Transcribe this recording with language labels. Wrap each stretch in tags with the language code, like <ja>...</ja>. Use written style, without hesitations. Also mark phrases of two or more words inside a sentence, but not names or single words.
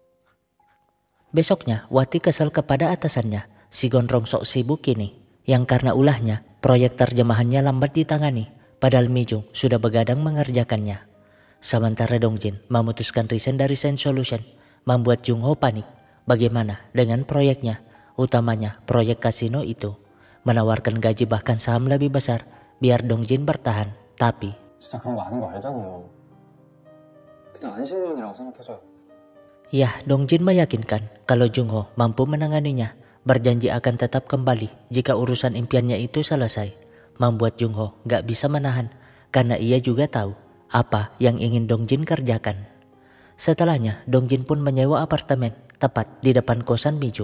<id>Besoknya, Wati kesal kepada atasannya, si Gondrong sok sibuk ini, yang karena ulahnya, proyek terjemahannya lambat ditangani, padahal Mijung sudah begadang mengerjakannya. Sementara Dongjin memutuskan resign dari Sen Solution, membuat Jungho panik. Bagaimana dengan proyeknya, utamanya proyek kasino itu, menawarkan gaji bahkan saham lebih besar, biar Dongjin bertahan, tapi</id> <ko>진짜 그런 거 아는 거 알잖아요. 그냥 안심요원이라고 생각해줘요.</ko> <id>ya, Dongjin meyakinkan kalau Jungho mampu menanganinya, berjanji akan tetap kembali jika urusan impiannya itu selesai. Membuat Jungho gak bisa menahan karena ia juga tahu apa yang ingin Dongjin kerjakan. Setelahnya, Dongjin pun menyewa apartemen tepat di depan kosan Mijung.</id>